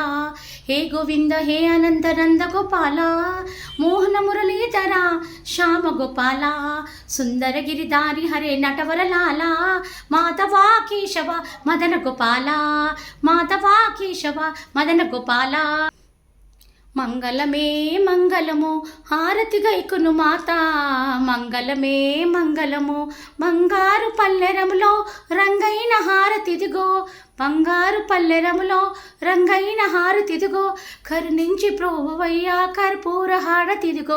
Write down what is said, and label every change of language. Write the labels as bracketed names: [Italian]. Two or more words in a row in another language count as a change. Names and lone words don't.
[Hindi] हे गोविंद हे आनंद नंद गोपाला, मोहन मुरलीधरा श्याम गोपाला, सुंदर गिरिधारी हरे नटवर लाला, माधवा केशवा मदन गोपाला, माधवा केशवा मदन गोपाला. [Telugu] మంగళమే మంగళము హారతి గైకును మాత, మంగళమే మంగళము బంగారు పల్లెరములో రంగైన హారతిదిగో, బంగారు పల్లెరములో రంగైన హారతిదిగో, కరుణించి ప్రోవయ్యా కర్పూర హారతిదిగో.